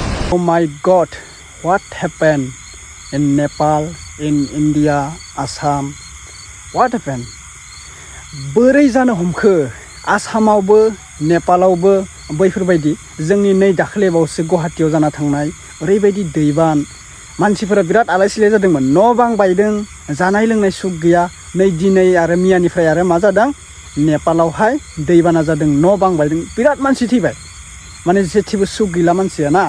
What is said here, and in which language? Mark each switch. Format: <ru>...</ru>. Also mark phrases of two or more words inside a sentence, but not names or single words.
<en>Oh my God, what happened in Nepal, in India, Assam? What happened?</en> <brx>बोरै जानो हमखो आसामावबो नेपालावबो बैफोरबायदि जोंनि नै दाख्लैबावसो गुवाहाटीयाव जाना थांनाय ओरैबायदि दैबान मानसिफोरा बिराद आलाय-सिलाय जादोंमोन न' बां बायदों जानाय लोंनाय सुख गैया नै दिनै आरो मियानिफ्राय आरो मा जादों नेपालावहाय दैबाना जादों न' बां बायदों बिराद मानसि थैबाय माने जेथिबो सुख गैला मानसिया ना</brx>